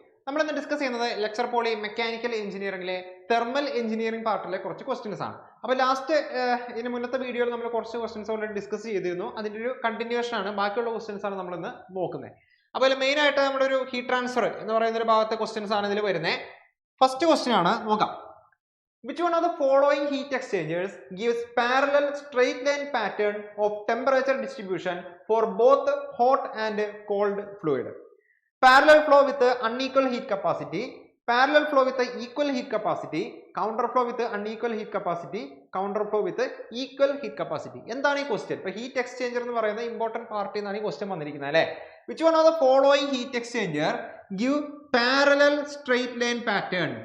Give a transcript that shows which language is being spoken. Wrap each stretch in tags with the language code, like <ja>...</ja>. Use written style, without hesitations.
<ml>നമ്മൾ ഇന്ന് ഡിസ്കസ് ചെയ്യുന്നത് lecture poly mechanical എഞ്ചിനീയറിംഗിലെ thermal engineering പാർട്ടിലെ കുറച്ച് ക്വസ്റ്റ്യൻസ് ആണ്. അപ്പോൾ ലാസ്റ്റ് ഇതിന് മുന്നത്തെ വീഡിയോയിൽ നമ്മൾ കുറച്ച് ക്വസ്റ്റ്യൻസ് ഓൾറെഡി ഡിസ്കസ് ചെയ്തിരുന്നു. അതിൻ്റെ ഒരു കണ്ടിന്യൂഷൻ ആണ്, ബാക്കിയുള്ള ക്വസ്റ്റ്യൻസ് ആണ് നമ്മൾ ഇന്ന് നോക്കുന്നത്. അപ്പോൾ മെയിൻ ആയിട്ട് നമ്മുടെ ഒരു ഹീറ്റ് ട്രാൻസ്ഫർ എന്ന് പറയുന്ന ഒരു ഭാഗത്തെ ക്വസ്റ്റ്യൻസ് ആണ് ഇതിൽ വരുന്നത്. ഫസ്റ്റ് ക്വസ്റ്റ്യൻ ആണ്, നോക്കാം.</ml> <en>Which one of the following heat exchangers gives parallel straight line pattern of temperature distribution for both hot and cold fluid? Parallel flow with unequal heat capacity, parallel flow with equal heat capacity, counter flow with unequal heat capacity, counter flow with equal heat capacity.</en> <ml>എന്താണ് ഈ question? ഇപ്പോൾ heat exchanger എന്ന് പറയുന്ന important party എന്നാണ് ഈ question വന്നിരിക്കുന്നത് അല്ലേ?</ml> <en>Which one of the following heat exchanger give parallel straight line pattern?</en>